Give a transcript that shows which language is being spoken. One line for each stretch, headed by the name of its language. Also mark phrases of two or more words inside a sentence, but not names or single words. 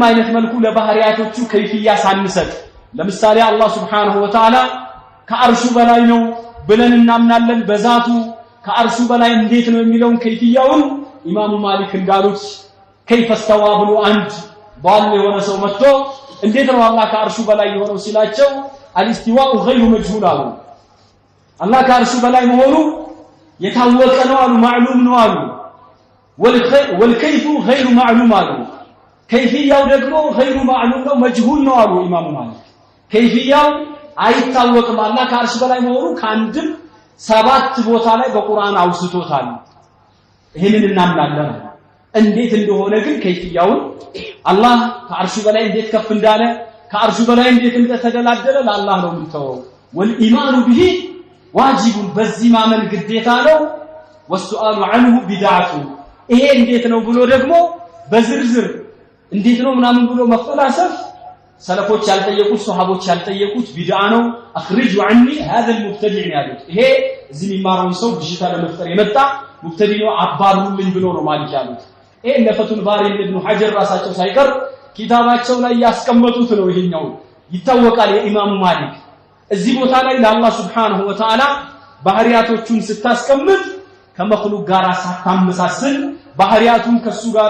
Amharic: አይነት መልኩ ለባህሪያቶቹ ከይፍያ ሳንሰጥ ለምሳሌ አላህ
Arabic: سبحانه وتعالى
Amharic: ከአርሹ በላይ ነው ብለን እናምናለን። በዛቱ ከአርሹ በላይ እንዴት ነው የሚለውን ከይፍያውን ኢማሙ ማሊክ እንዳሉት
Arabic: كيف استوى
Amharic: ብሎ አንድ ባል የሆነ ሰው መጥቶ እንዴት ነው አላህ ከአርሹ በላይ የሆነው ሲላቸው
Arabic: الاستواء غير مجهول
Amharic: አሉ። አላህ ከአርሹ በላይ መሆኑ የታወቀ ነው አሉ፣ ማዕሉም ነው አሉ።
Arabic: والكيف غير معلوم
Amharic: አሉ። ከይፍያው ደግሞ
Arabic: غير معلوم
Amharic: ነው መጅሁል ነው አሉ ኢማሙ ማሊክ። ከይፍያው አይታወቅም። አላህ ከአርሽ በላይ መሆኑ ከአንድም 7 ቦታ ላይ በቁርአን አውስቶታል። ይሄንን እናምናለን። እንዴት እንደሆነ ግን ከይፍያውን አላህ ከአርሽ በላይ እንዴት ከፍ እንዳለ ከአርሽ በላይ እንዴት እንደተደላደለ ለአላህ ነው የምንተወው።
Arabic: والإيمان به واجب
Amharic: በዚህ ማመን ግዴታ ነው።
Arabic: والسؤال عنه بدعة
Amharic: ይሄ እንዴት ነው ብሎ ደግሞ በዝርዝር እንዴት ነው ምናምን ብሎ መፈላሰፍ ሰለፎች ያልጠየቁት ሱሐቦች ያልጠየቁት ቢድዓ ነው።
Arabic: أخرج عني هذا المبتدع
Amharic: ያሉት ይሄ እዚህ የሚማረውን ሰው ብሽታ ለመፍጠር የመጣ ሙብተዲዕ ነው አባሩልኝ ብሎ ነው ማሊክ ያሉት። ይሄ ለፈቱል ባሪ ኢብኑ ሐጀር ራሳቸው ሳይቀር ኪታባቸው ላይ ያስቀመጡት ነው። ይሄኛው ይታወቃል የኢማሙ ማሊክ። እዚህ ቦታ ላይ ለአላህ
Arabic: سبحانه وتعالى
Amharic: ባህሪያቶቹን ስታስቀምጥ ከመخلوቅ ጋር ሳታመሳስል ባህሪያቱን ከሱ ጋር